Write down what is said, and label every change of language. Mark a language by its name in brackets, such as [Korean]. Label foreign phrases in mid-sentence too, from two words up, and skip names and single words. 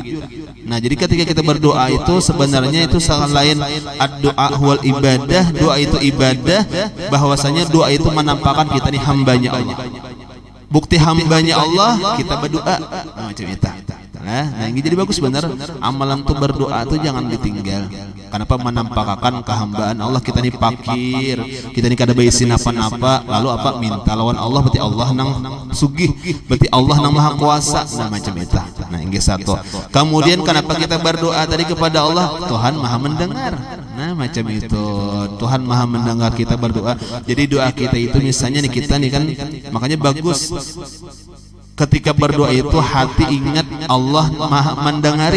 [Banjar] Nah jadi ketika kita berdoa itu sebenarnya itu selain [Arabic] الدعاء والعبادة, [Banjar] doa itu ibadah, bahwasanya doa itu menampakkan kita ini hambanya Allah. Bukti hambanya Allah kita berdoa. Nah, macam itu. Nah ini jadi bagus benar. Amalan tuh berdoa tuh jangan ditinggal. Kenapa? Menampakkan kehambaan Allah. Kita ini fakir, kita ini kada baisin apa-apa, lalu apa minta lawan Allah, berarti Allah nang sugih, berarti Allah nang maha kuasa. Nah macam itu. Nah ini satu. Kemudian kenapa kita berdoa tadi kepada Allah? Tuhan maha mendengar. Nah macam itu. Tuhan maha mendengar kita berdoa. Jadi doa kita itu misalnya nih kita nih kan, makanya bagus ketika berdoa itu hati ingat Allah maha mendengari.